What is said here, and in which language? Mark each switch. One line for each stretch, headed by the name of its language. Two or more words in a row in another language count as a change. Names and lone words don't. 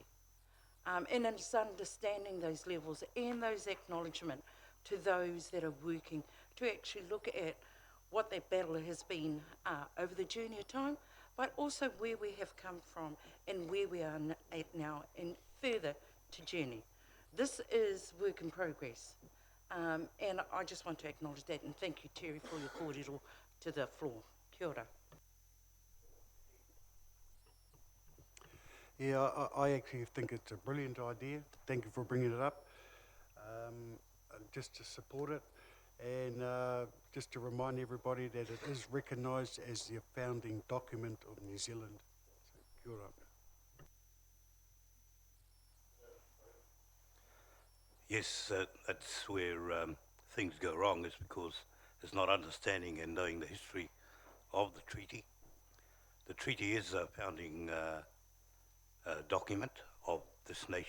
English: And it's understanding those levels and those acknowledgement to those that are working to actually look at what that battle has been over the journey of time, but also where we have come from and where we are at now and further to journey. This is work in progress. And I just want to acknowledge that, and thank you, Terry, for your kōrero to the floor.
Māori: Kia ora.
English: Yeah, I actually think it's a brilliant idea. Thank you for bringing it up. Just to support it, and just to remind everybody that it is recognised as the founding document of New Zealand. So,
Māori: kia ora.
English: Yes, that's where things go wrong, is because there's not understanding and knowing the history of the treaty. The treaty is a founding document of this nation.